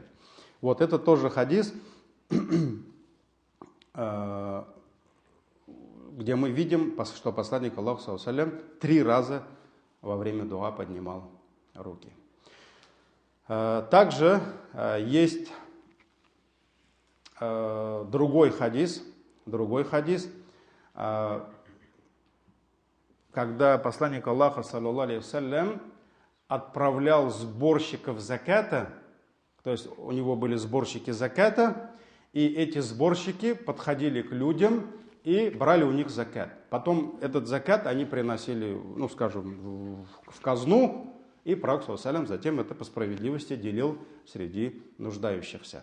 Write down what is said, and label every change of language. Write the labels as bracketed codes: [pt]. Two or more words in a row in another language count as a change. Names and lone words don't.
[ru] Вот это тоже хадис, где мы видим, что посланник Аллаха ﷺ 3 раза во время дуа поднимал руки. Также есть другой хадис, когда посланник Аллаха, саллаллаху алейхи вассалям, отправлял сборщиков заката, то есть у него были сборщики заката, и эти сборщики подходили к людям и брали у них закат. Потом этот закат они приносили, в казну, и пророк ﷺ затем это по справедливости делил среди нуждающихся.